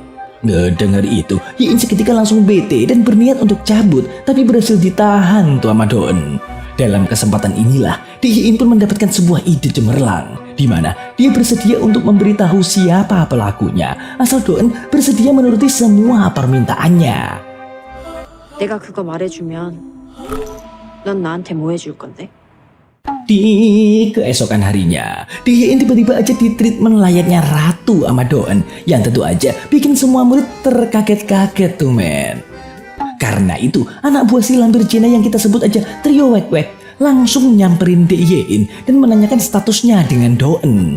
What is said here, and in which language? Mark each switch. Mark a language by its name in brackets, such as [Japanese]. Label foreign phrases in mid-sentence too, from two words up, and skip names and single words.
[Indonesian] Ngedengar itu, Yein seketika langsung bete dan berniat untuk cabut, tapi berhasil ditahan tuh sama Doen. Dalam kesempatan inilah, Yein pun mendapatkan sebuah ide cemerlang, di mana dia bersedia untuk memberitahu siapa pelakunya, asal Doen bersedia menuruti semua permintaannya. [Korean] 내가 그거 말해주면 넌 나한테 뭐 해줄 건데? [Indonesian] Di keesokan harinya, Yein tiba-tiba aja di treatment layaknya ratu sama Doen, yang tentu aja bikin semua murid terkaget-kaget tuh men. Karena itu, anak buah si lampir Cina yang kita sebut aja trio Wek-Wek langsung nyamperin Yein dan menanyakan statusnya dengan Doen.